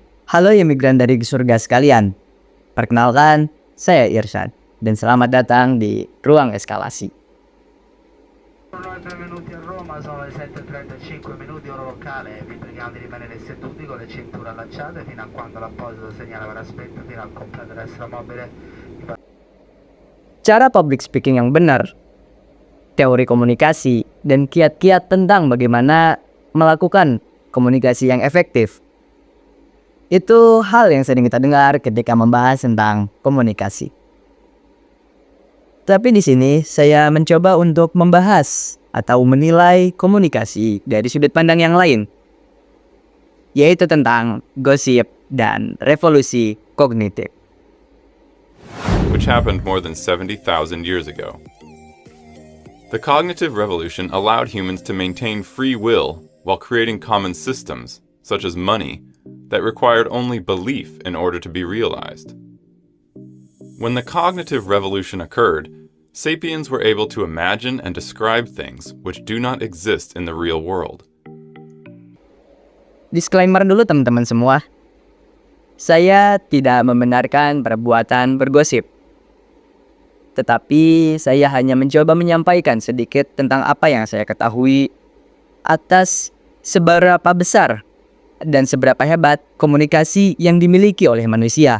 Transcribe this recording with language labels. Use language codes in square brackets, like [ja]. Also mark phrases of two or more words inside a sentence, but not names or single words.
[id] Halo imigran dari surga sekalian. Perkenalkan, saya Irsyad dan selamat datang di Ruang Eskalasi. [it] Benvenuti a Roma, sono le 7:35 minuti ora locale, vi preghiamo di rimanere seduti con le cinture allacciate fino a quando l'apposito segnale verrà spento fino al completo destro mobile. [id] Cara [en] public speaking [id] yang benar, teori komunikasi, dan kiat-kiat tentang bagaimana melakukan komunikasi yang efektif. Itu hal yang sering kita dengar ketika membahas tentang komunikasi. Tapi di sini saya mencoba untuk membahas atau menilai komunikasi dari sudut pandang yang lain, yaitu tentang gosip dan revolusi kognitif. [en] Which happened more than 70,000 years ago. The cognitive revolution allowed humans to maintain free will while creating common systems, such as money, that required only belief in order to be realized. When the cognitive revolution occurred, sapiens were able to imagine and describe things which do not exist in the real world. [id] Disclaimer dulu teman-teman semua. Saya tidak membenarkan perbuatan bergosip. Tetapi saya hanya mencoba menyampaikan sedikit tentang apa yang saya ketahui atas seberapa besar dan seberapa hebat komunikasi yang dimiliki oleh manusia.